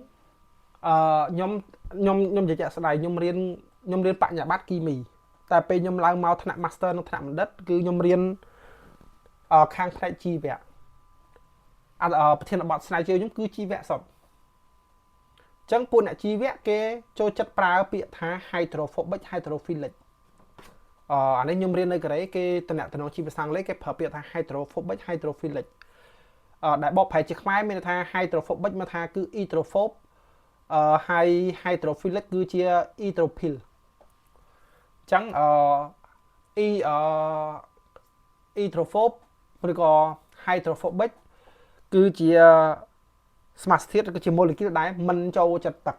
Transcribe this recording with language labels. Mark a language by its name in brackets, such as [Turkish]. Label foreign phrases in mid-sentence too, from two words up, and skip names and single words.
[Khmer] ខ្ញុំនិយាយជាក់ស្ដែងខ្ញុំរៀនបញ្ញាបត្រគីមីតែពេលខ្ញុំឡើងមកថ្នាក់ Master និង ថ្នាក់បណ្ឌិតគឺខ្ញុំរៀនខាងផ្នែកជីវៈប្រធានបទស្រាវជ្រាវខ្ញុំគឺជីវៈសុទ្ធអញ្ចឹងពួកអ្នកជីវៈគេចូលចិត្តប្រើពាក្យថា [English] hydrophobic hydrophilic [Khmer] អានេះខ្ញុំរៀននៅកូរ៉េគេតំណាក់តំណងជីវសាស្ត្រអង់គ្លេសគេប្រើពាក្យថា [English] hydrophobic hydrophilic [Khmer] ដែលបកប្រែជាខ្មែរមានថា hydrophobic មានថាគឺ hydrophobe ហើយ hydrophilic គឺជា hydrophil អញ្ចឹង hydrophobe ឬក៏ hydrophobic គឺជាសមាសធាតុគឺជា molecule ដែលមិនចូលចិត្តទឹក